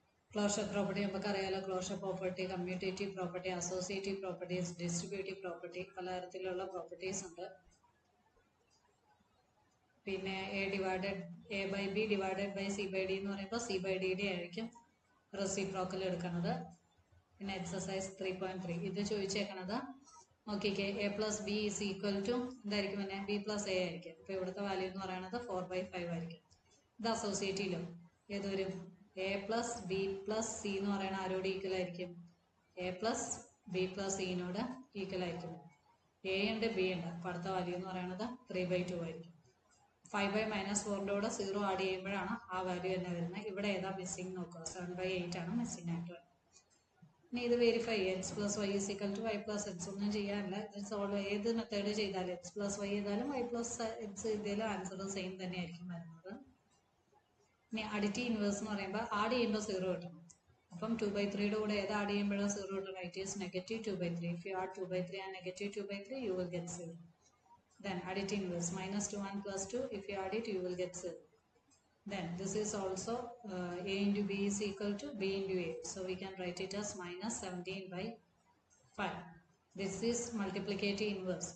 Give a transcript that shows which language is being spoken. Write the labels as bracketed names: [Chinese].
[Malayalam] Closure property നമുക്കറിയാലോ. Closure property, commutative property, associative properties, distributive property, പലതരത്തിലുള്ള properties ഉണ്ട്. പിന്നെ A/B ഡിവൈഡഡ് ബൈ C/D എന്ന് പറയുമ്പോൾ C/Dയുടെ ആയിരിക്കും റെസിപ്രോക്കൽ എടുക്കുന്നത്. പിന്നെ എക്സസൈസ് 3.3 ഇത് ചോദിച്ചേക്കണത് നോക്കിക്കേ. A + B = എന്തായിരിക്കും തന്നെ, B + A ആയിരിക്കും. അപ്പോൾ ഇവിടുത്തെ വാല്യൂ എന്ന് പറയുന്നത് 4/5 ആയിരിക്കും. ഇത് അസോസിയേറ്റീവിലോ ഏതൊരു A + B + C എന്ന് പറയുന്ന ആരോട് ഈക്വൽ ആയിരിക്കും, A + B + C-നോട് ഈക്വൽ ആയിരിക്കും. A ഉണ്ട്, B ഉണ്ട്. അപ്പോൾ അടുത്ത വാല്യൂ എന്ന് പറയുന്നത് 3/2 ആയിരിക്കും. 5/- -4ൻ്റെ കൂടെ 0 ആഡ് ചെയ്യുമ്പോഴാണ് ആ വാല്യൂ തന്നെ വരുന്നത്. ഇവിടെ ഏതാ മിസ്സിംഗ് നോക്കുക. 7/8 ആണ് മിസ്സിംഗ് ആയിട്ട് വരുന്നത്. ഇനി ഇത് വെരിഫൈ ചെയ്യുക. x + y = y + x ഒന്നും ചെയ്യാനില്ല. ഇത് സോൾവ് ഏത് മെത്തേഡ് ചെയ്താലും x + y ചെയ്താലും y + x ചെയ്താലും ആൻസർ സെയിം തന്നെ ആയിരിക്കും വരുന്നത്. ഇനി അഡിറ്റീവ് ഇൻവേഴ്സ് എന്ന് പറയുമ്പോൾ ആഡ് ചെയ്യുമ്പോൾ 0 കിട്ടണം. അപ്പം 2/3യുടെ കൂടെ ഏത് ആഡ് ചെയ്യുമ്പോഴാണ് 0 കിട്ടണം, [English] It is -2/3. If you add 2/3 and -2/3 you will get 0. Then additive inverse -2 and +2, if you add it you will get 0. Then this is also A into B is equal to B into A. So we can write it as -17/5. This is multiplicative inverse.